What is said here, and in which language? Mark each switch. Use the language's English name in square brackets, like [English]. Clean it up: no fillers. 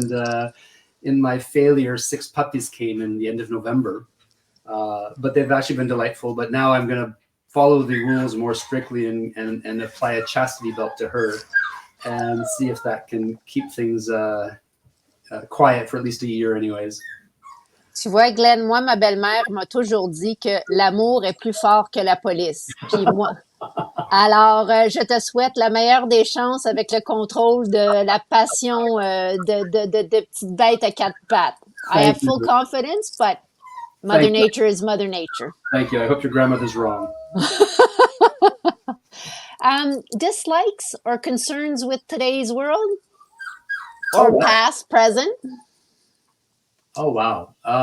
[English] And in my failure, 6 puppies came in the end of November. But they've actually been delightful. But now I'm going to follow the rules more strictly and apply a chastity belt to her and see if that can keep things quiet for at least a year anyways. [French] Tu vois, Glenn, moi, ma belle-mère m'a toujours dit que l'amour est plus fort que la police. Puis moi... Alors, je te souhaite la meilleure des chances avec le contrôle de la passion de petites bêtes à 4 pattes. [English] I have full confidence, but Mother Nature is Mother Nature. Thank you. I hope your grandmother's wrong. Dislikes or concerns with today's world? Or past, present? Oh, wow.